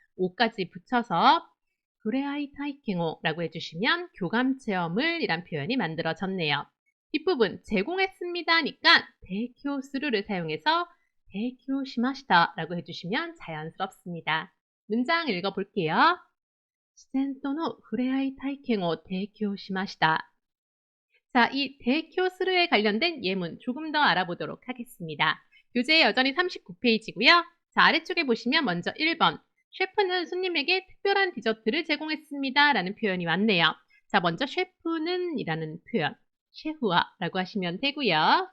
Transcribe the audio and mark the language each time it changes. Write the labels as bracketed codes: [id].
[ko] 오까지 붙여서 그레아이 타이켄오라고 해주시면 교감 체험을 이란 표현이 만들어졌네요. 뒷부분 제공했습니다니까 대교스루를 사용해서 대교시마시다라고 해주시면 자연스럽습니다. 문장 읽어볼게요. [ja] 自然との触れ合い体験を提供しました。 [ko] 자, 이 대교스루에 관련된 예문 조금 더 알아보도록 하겠습니다. 교재 여전히 39페이지고요. 자, 아래쪽에 보시면 먼저 1번. 셰프는 손님에게 특별한 디저트를 제공했습니다. 라는 표현이 왔네요. 자, 먼저 셰프는 이라는 표현. 셰프와 라고 하시면 되고요.